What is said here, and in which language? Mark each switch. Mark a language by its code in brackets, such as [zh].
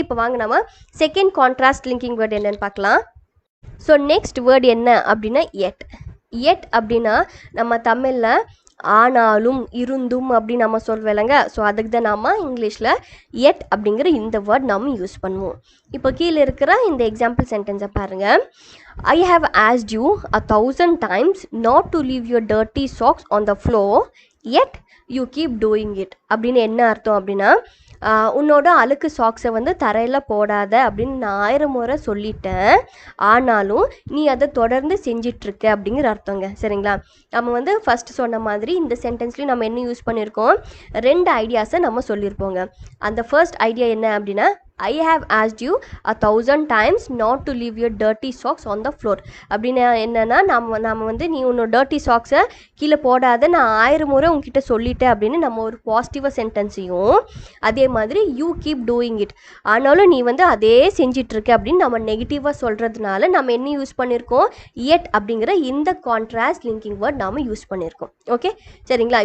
[ta] இப்போ வாங்க நம்ம செகண்ட் கான்ட்ராஸ்ட் லிங்கிங் வேர்ட் என்னென்னு பார்க்கலாம். ஸோ நெக்ஸ்ட் வேர்டு என்ன அப்படின்னா எட். எட் அப்படின்னா நம்ம தமிழில் ஆனாலும், இருந்தும் அப்படின்னு நம்ம சொல்வோம் இல்லைங்க. ஸோ அதுக்கு தான் நம்ம இங்கிலீஷில் எட் அப்படிங்கிற இந்த வேர்ட் நம்ம யூஸ் பண்ணுவோம். இப்போ கீழே இருக்கிற இந்த எக்ஸாம்பிள் சென்டென்ஸை பாருங்கள். [en] I have asked you 1,000 times not to leave your dirty socks on the floor, yet you keep doing it. [ta] அப்படின்னு என்ன அர்த்தம் அப்படின்னா, உன்னோட அழுக்கு சாக்ஸை வந்து தரையில் போடாத அப்படின்னு நான் 1000 முறை சொல்லிட்டேன், ஆனாலும் நீ அதை தொடர்ந்து செஞ்சிட்ருக்க அப்படிங்கிற அர்த்தங்க. சரிங்களா? நம்ம வந்து ஃபஸ்ட்டு சொன்ன மாதிரி இந்த சென்டென்ஸ்லேயும் நம்ம என்ன யூஸ் பண்ணியிருக்கோம், ரெண்டு ஐடியாஸை நம்ம சொல்லியிருப்போங்க. [en] அந்த first idea என்ன அப்படின்னா, I have asked you 1,000 times not to leave your dirty socks on the floor. [ta] அப்படின்னு என்னென்னா நம்ம வந்து நீ உன்னோட டர்ட்டி சாக்ஸை கீழே போடாத நான் 1000 முறை உங்ககிட்ட சொல்லிட்டேன் அப்படின்னு நம்ம ஒரு பாசிட்டிவாக சென்டென்ஸையும், அதே மாதிரி [en] you keep doing it, [ta] ஆனாலும் நீ வந்து அதே செஞ்சிட்ருக்க அப்படின்னு நம்ம நெகட்டிவாக சொல்கிறதுனால நம்ம என்ன யூஸ் பண்ணியிருக்கோம், எட் அப்படிங்கிற இந்த கான்ட்ராஸ்ட் லிங்கிங் வேர்ட் நாம் யூஸ் பண்ணியிருக்கோம். ஓகே, சரிங்களா?